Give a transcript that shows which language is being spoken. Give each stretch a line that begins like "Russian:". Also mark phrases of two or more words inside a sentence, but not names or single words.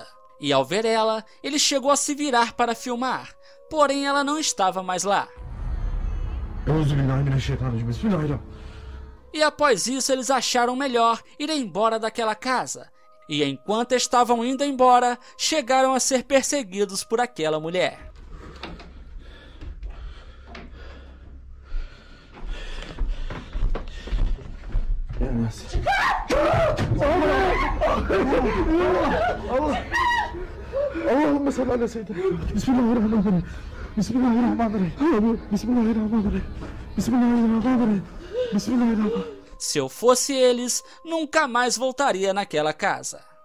Portuguese: E ao ver ela, ele chegou a se virar para filmar. Porém, ela não estava mais lá. E após isso, eles acharam melhor ir embora daquela casa. E enquanto estavam indo embora, chegaram a ser perseguidos por aquela mulher.
Arabic: اللهم صل على سيدنا. بسم الله الرحمن الرحيم. بسم الله الرحمن الرحيم. بسم الله الرحمن الرحيم. بسم الله الرحمن الرحيم. بسم الله الرحمن الرحيم.
Portuguese: Se eu fosse eles, nunca mais voltaria naquela casa.